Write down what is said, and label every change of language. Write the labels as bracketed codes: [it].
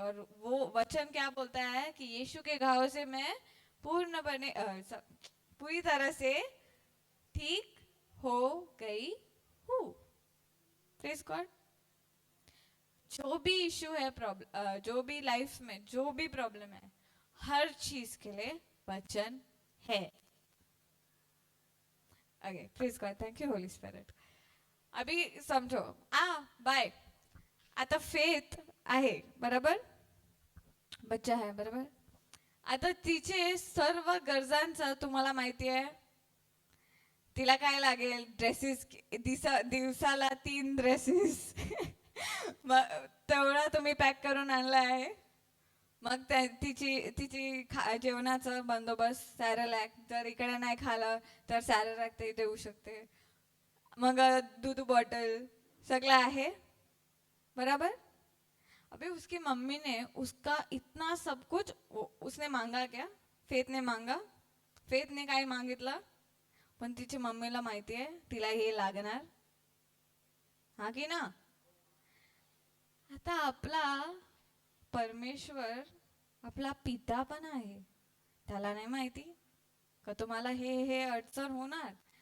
[hi] और वो वचन क्या बोलता है कि यीशु के घाव से मैं पूरी तरह से ठीक हो गई हूँ. Praise God. जो भी इशू है, प्रॉब्लम, जो भी लाइफ में जो भी प्रॉब्लम है, हर चीज के लिए वचन है. [en] Okay, please God, thank you Holy Spirit. [hi] अभी समझो. बाय. [mr] आता फेथ आहे, बरोबर, बच्चा आहे, बरोबर. आता तिचे सर्व गरजांचं तुम्हाला माहिती आहे. तिला काय लागेल? ड्रेसेस. दिवसाला 3 ड्रेसेस. तेवढा तुम्ही पॅक करून आणला आहे. मग तिची जेवणाचा बंदोबस्त, सॅरलॅक. जर इकडे नाही खालं तर सॅरलॅक ते देऊ शकते. मग दूध बॉटल सगळं आहे, बराबर. [hi] अबे उसकी मम्मी ने उसका इतना सब कुछ उसने मांगा क्या? फेथ ने मांगा. फेथ ने [mr] काय मागितलं? पण तिची मम्मीला माहिती आहे तिला हे लागणार, हा की ना. आता आपला परमेश्वर आपला पिता पण आहे. त्याला नाही माहिती का तुम्हाला हे अडचण होणार?